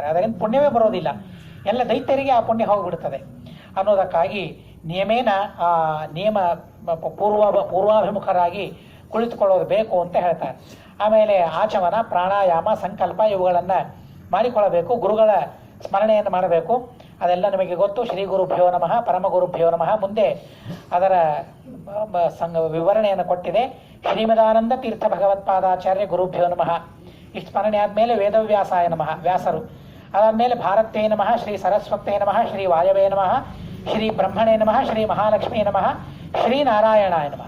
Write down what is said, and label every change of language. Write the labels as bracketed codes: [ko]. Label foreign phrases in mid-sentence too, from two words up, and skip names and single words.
[kn] ಅದರಿಂದ ಪುಣ್ಯವೇ ಬರೋದಿಲ್ಲ, ಎಲ್ಲ ದೈತ್ಯರಿಗೆ ಆ ಪುಣ್ಯ ಹೋಗಿಬಿಡ್ತದೆ ಅನ್ನೋದಕ್ಕಾಗಿ ನಿಯಮೇನ ಆ ನಿಯಮ ಪೂರ್ವಾಭಿಮುಖರಾಗಿ ಕುಳಿತುಕೊಳ್ಳೋದು ಬೇಕು ಅಂತ ಹೇಳ್ತಾರೆ. ಆಮೇಲೆ ಆಚಮನ, ಪ್ರಾಣಾಯಾಮ, ಸಂಕಲ್ಪ ಇವುಗಳನ್ನು ಮಾಡಿಕೊಳ್ಳಬೇಕು. ಗುರುಗಳ ಸ್ಮರಣೆಯನ್ನು ಮಾಡಬೇಕು. ಅದೆಲ್ಲ ನಿಮಗೆ ಗೊತ್ತು. [sa] ಶ್ರೀ ಗುರುಭ್ಯೋ ನಮಃ, ಪರಮ ಗುರುಭ್ಯೋ ನಮಃ. [kn] ಮುಂದೆ ಅದರ ವಿವರಣೆಯನ್ನು ಕೊಟ್ಟಿದೆ. [sa] ಶ್ರೀಮದಾನಂದ ತೀರ್ಥ ಭಗವತ್ಪಾದಾಚಾರ್ಯ ಗುರುಭ್ಯೋ ನಮಃ. [kn] ಇಷ್ಟು ಸ್ಮರಣೆ ಆದಮೇಲೆ [sa] ವೇದವ್ಯಾಸಾಯ ನಮಃ, [kn] ವ್ಯಾಸರು. [sa] ಅದಾದಮೇಲೆ ಭಾರತೇ ನಮಃ, ಶ್ರೀ ಸರಸ್ವತೇ ನಮಃ, ಶ್ರೀ ವಾಯವೇ ನಮಃ, ಶ್ರೀ ಬ್ರಹ್ಮಣೇ ನಮಃ, ಶ್ರೀ ಮಹಾಲಕ್ಷ್ಮೀ ನಮಃ, ಶ್ರೀ ನಾರಾಯಣಾಯ ನಮಃ.